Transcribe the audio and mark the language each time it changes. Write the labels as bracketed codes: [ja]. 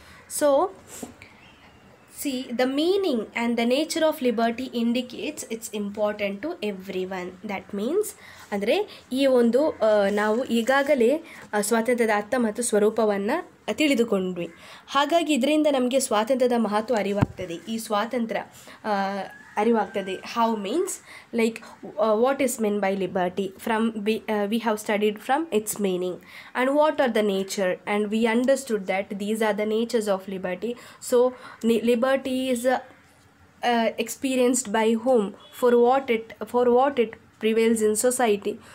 [en] So see, the meaning and the nature of liberty indicates it's important to everyone. That means [kn] ಅಂದರೆ ಈ ಒಂದು ನಾವು ಈಗಾಗಲೇ ಸ್ವಾತಂತ್ರ್ಯದ ಅರ್ಥ ಮತ್ತು ಸ್ವರೂಪವನ್ನು ತಿಳಿದುಕೊಂಡ್ವಿ. ಹಾಗಾಗಿ ಇದರಿಂದ ನಮಗೆ ಸ್ವಾತಂತ್ರ್ಯದ ಮಹತ್ವ ಅರಿವಾಗ್ತದೆ. ಈ ಸ್ವಾತಂತ್ರ್ಯ ಅರಿವಾಗ್ತದೆ. [en] How means like what is meant by liberty. From we have studied from its meaning and what are the nature, and we understood that these are the natures of liberty. So liberty is experienced by whom, for what it prevails in society.